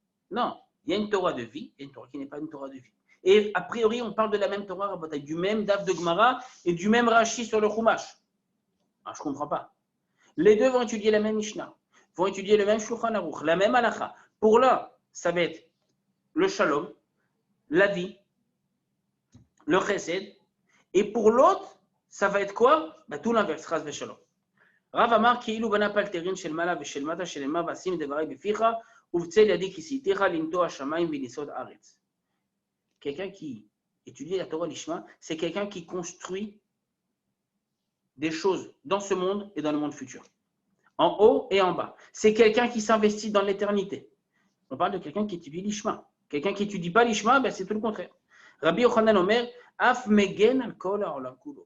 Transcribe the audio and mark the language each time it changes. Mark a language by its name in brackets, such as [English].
[French] Non, il y a une Torah de vie et une Torah qui n'est pas une Torah de vie. Et a priori, on parle de la même Torah, du même Daf de Gemara et du même Rashi sur le Chumash. Ah, je ne comprends pas. Les deux vont étudier la même Mishnah, vont étudier le même Shulchan Aruch, la même Halacha. Pour l'un, ça va être le Shalom, la vie, le Chesed. Et pour l'autre, ça va être quoi? Tout l'inverse, Chas v'Shalom. [Hebrew] Rav Amar כאילו בנה פלטרין של מעלה ושל מטה שנאמר ואשים דברי בפיך ובצל ידי כיסיתיך לנטוע השמיים וניסות הארץ. [French] Quelqu'un qui étudie la Torah Lishma, c'est quelqu'un qui construit des choses dans ce monde et dans le monde futur. En haut et en bas. C'est quelqu'un qui s'investit dans l'éternité. On parle de quelqu'un qui étudie Lishma. Quelqu'un qui n'étudie pas Lishma, c'est tout le contraire. [Hebrew] Rabbi Yochanan Omer, Af megen al kol ha'olam kulo.